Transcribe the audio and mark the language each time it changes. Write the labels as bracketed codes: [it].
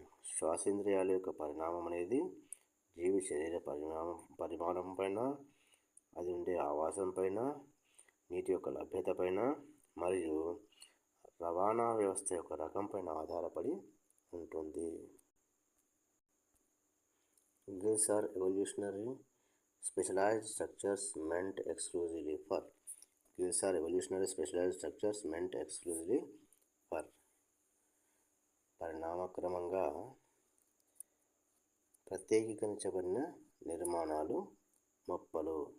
[te] శ్వాసేంద్రియాల యొక్క పరిణామం అనేది జీవి శరీర పరిమాణం పైన, అది ఉండే ఆవాసం పైన, నీటి యొక్క లభ్యత పైన మరియు రవాణా వ్యవస్థ యొక్క రకం పైన ఆధారపడి ఉంటుంది. [en] Gills are evolutionary specialized structures meant exclusively for. Gills are evolutionary specialized structures meant exclusively for. [te] పరిణామక్రమంగా ప్రత్యేకీకరించబడిన నిర్మాణాలు మొప్పలు.